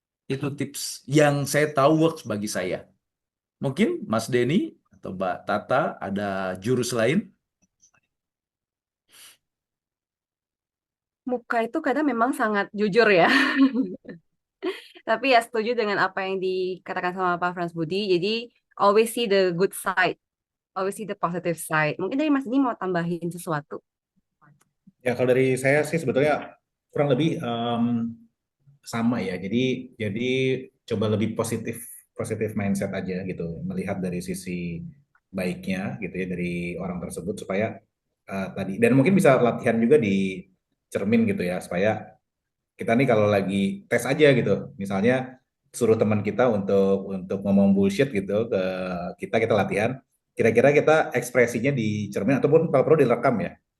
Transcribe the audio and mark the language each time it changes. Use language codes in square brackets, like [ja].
[id] Itu tips yang saya tahu works bagi saya. Mungkin Mas Denny atau Mbak Tata ada jurus lain? Muka itu kadang memang sangat jujur ya. Tapi ya setuju dengan apa yang dikatakan sama Pak Frans Budi. Jadi [en] always see the good side, always see the positive side. [id] Mungkin dari Mas ini mau tambahin sesuatu. Ya, kalau dari saya sih sebetulnya kurang lebih sama ya. Jadi coba lebih positif positif mindset aja gitu, melihat dari sisi baiknya gitu ya dari orang tersebut supaya tadi dan mungkin bisa latihan juga di cermin gitu ya supaya kita nih kalau lagi tes aja gitu, misalnya suruh teman kita untuk ngomong bullshit gitu ke kita latihan, kira-kira kita ekspresinya di cermin ataupun kalau perlu direkam ya.